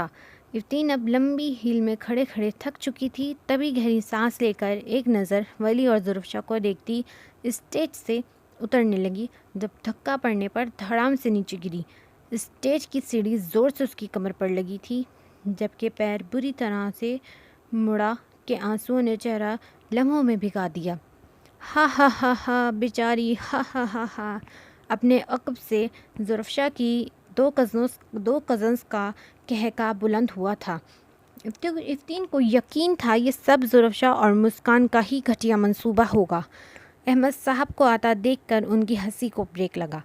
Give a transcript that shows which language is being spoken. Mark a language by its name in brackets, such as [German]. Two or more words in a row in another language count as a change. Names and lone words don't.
[Urdu] افتین اب لمبی ہیل میں کھڑے کھڑے تھک چکی تھی، تبھی گہری سانس لے کر ایک نظر ولی اور ظرفشا کو دیکھتی اسٹیج سے اترنے لگی، جب دھکا پڑنے پر دھڑام سے نیچے گری۔ اسٹیج کی سیڑھی زور سے اس کی کمر پر لگی تھی، جبکہ پیر بری طرح سے مڑا کہ آنسوؤں نے چہرہ لمحوں میں بھگا دیا۔ ہا ہا ہا ہا بیچاری، ہا ہا ہا ہا۔ اپنے عقب سے ظرفشا کی دو کزنز کا کہکہ بلند ہوا تھا۔ افتین کو یقین تھا یہ سب ظرفشا اور مسکان کا ہی گھٹیا منصوبہ ہوگا۔ احمد صاحب کو آتا دیکھ کر ان کی ہنسی کو بریک لگا۔